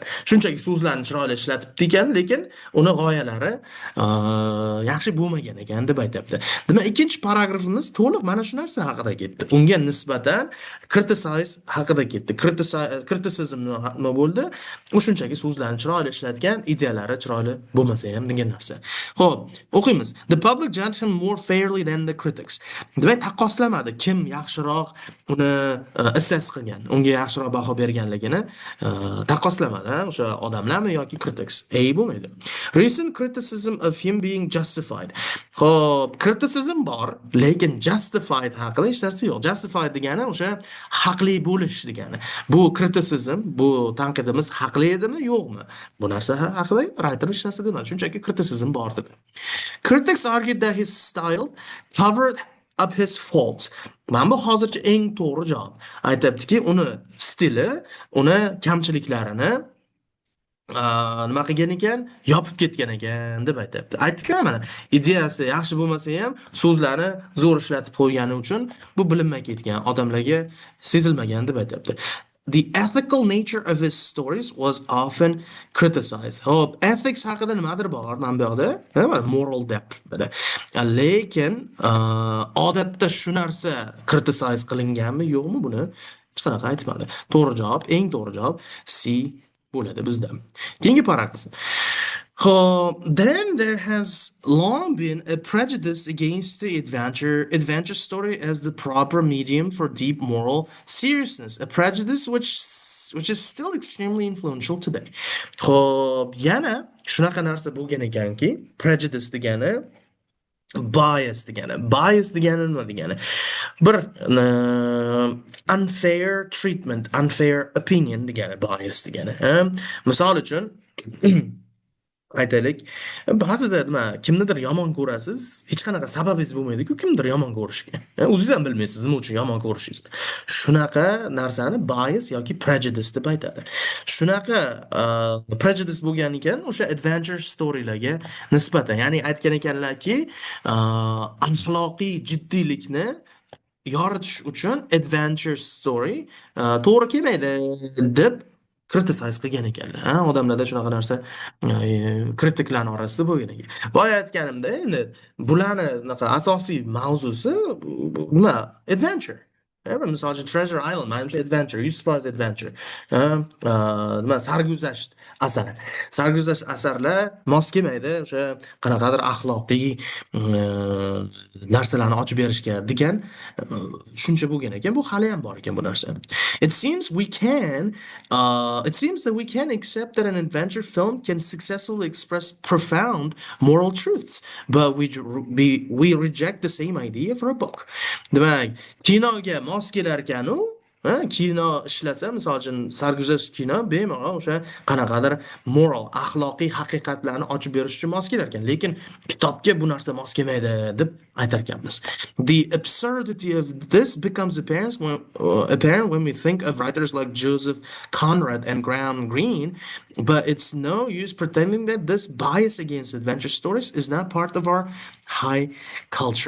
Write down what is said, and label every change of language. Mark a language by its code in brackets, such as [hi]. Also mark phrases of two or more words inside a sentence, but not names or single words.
[uz] Shunchaki so'zlarni chiroyli ishlatibdi ekan, lekin uni g'oyalari yaxshi bo'lmagan ekan deb aytibdi. Demak, ikkinchi paragrafimiz to'liq mana shu narsa haqida ketdi. Unga nisbatan criticize haqida ketdi. Criticism nima bo'ldi? U shunchaki so'zlarni chiroyli ishlatgan, ideyalari chiroyli bo'lmasa ham degan narsa. Xo'p, o'qiymiz. [en] The public judged him more fairly than the critics. [uz] Demak, taqqoslamadi kim yaxshiroq uni assess qilgan, unga yaxshiroq baho berganligini taqqoslamadi, o'sha odamlarmi yoki critics. Bo'lmaydi. [en] Recent criticism of him being justified. [uz] Xo'p, criticism bor, lekin justified haqida hech narsa yo'q. Justified degani o'sha haqli bo'lish degani. Bu criticism, bu tanqidimiz haqli edimi, yo'qmi? Bu narsa haqida writer hech narsa demadi. Shunchaki criticism bor dedi. [en] Critics argued that his style covered up his faults. [uz] Mana bu hozircha eng to'g'ri javob. Aytibdiki, uni stili, uni kamchiliklarini nima qilgan ekan, yopib ketgan ekan deb aytibdi. Aytdik-ku, mana ideyasi yaxshi bo'lmasa ham so'zlarni zo'r ishlatib qo'ygani uchun bu bilinmay ketgan, odamlarga sezilmagan deb aytibdi. [en] The ethical nature of his stories was often criticized. [uz] Hop, ethics haqida nimadir bor mana bu yoqda, [en] moral depth [uz] dedi. Lekin odatda shu narsa criticize qilinganmi, yo'qmi, buni hech qanaqa aytmadi. To'g'ri javob, eng to'g'ri javob C bo'ladi bizda. Keyingi paragraf. [en] Then there has long been a prejudice against the adventure story as the proper medium for deep moral seriousness, a prejudice which is still extremely influential today. [uz] Yana shunaqa narsa bo'lgan ekanki, prejudice degani bias degani. Bias degani nima degani? Bir [en] unfair treatment, unfair opinion [uz] degani bias degani. Misol uchun aytaylik, ba'zida nima, kimnidir yomon ko'rasiz, hech qanaqa sababingiz bo'lmaydi-ku, kimdir yomon ko'rishga. O'zingiz ham bilmaysiz nima uchun yomon ko'rishingizni. Shunaqa narsani bias yoki prejudice deb aytadi. Shunaqa prejudice bo'lgan ekan o'sha [en] adventure storylarga [uz] nisbatan. Ya'ni aytgan ekanlarki, axloqiy jiddiylikni yoritish uchun [en] adventure story [uz] to'g'ri kelmaydi deb criticize qilgan ekanlar. Odamlarda shunaqa narsa kritiklarning orasida bo'lgan ekan. Boya aytganimda, endi bularni asosiy mavzusi nima? Adventure. Misol uchun Treasure Island, manimcha adventure, Yusuf Foz adventure. Nima, sarguzasht asari. Sarguzasht asarlar mos kelmaydi o'sha qanaqadir axloqiy narsalarni ochib berishga degan shuncha bo'lgan ekan. Bu hali ham bor ekan bu narsa. [en] It seems that we can accept that an adventure film can successfully express profound moral truths, but we reject the same idea for a book. [uz] Demak, kinoga mos kelar ekan-u, Kino ishlasa, misol uchun sarguzasht kino bemalol o'sha qanaqadir moral, axloqiy haqiqatlarni ochib berish uchun mos kelar ekan. Lekin kitobga bu narsa mos kelmaydi deb aytar ekanmiz. [en] The absurdity of this becomes apparent when we think of writers like Joseph Conrad and Graham Greene, but it's no use pretending that this bias against adventure stories is not part of our high culture.